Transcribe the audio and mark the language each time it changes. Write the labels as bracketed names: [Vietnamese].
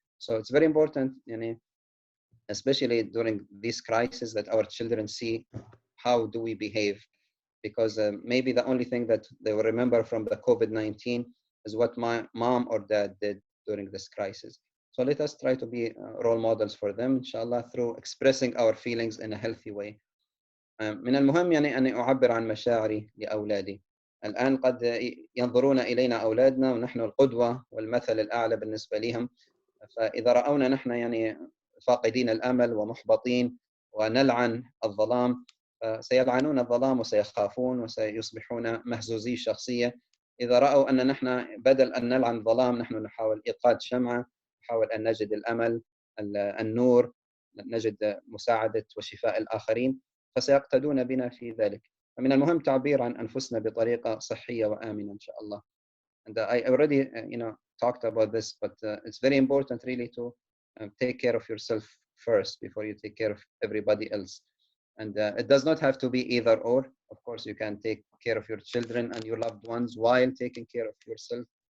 [English] So it's very important, especially during this crisis, that our children see how do we behave, because maybe the only thing that they will remember from the COVID-19 is what my mom or dad did during this crisis. So let us try to be role models for them, inshallah, through expressing our feelings in a healthy way. [Arabic] من المهم يعني أن أعبر عن مشاعري لأولادي. الآن قد ينظرون إلينا أولادنا ونحن القدوة والمثل الأعلى بالنسبة لهم، فإذا رأونا نحن يعني فاقدين الأمل ومحبطين ونلعن الظلام، سيلعنون الظلام وسيخافون وسيصبحون مهزوزي الشخصية. إذا رأوا أن نحن بدل أن نلعن الظلام نحن نحاول إيقاد شمعة، نحاول أن نجد الأمل، النور، نجد مساعدة وشفاء الآخرين، فسيقتدون بنا في ذلك. فمن المهم تعبير عن أنفسنا بطريقة صحية وآمنة إن شاء الله. [English] And I already, talked about this, but it's very important really to take care of yourself first before you take care of everybody else. And it does not have to be either or. Of course, you can take care of your children and your loved ones while taking care of yourself.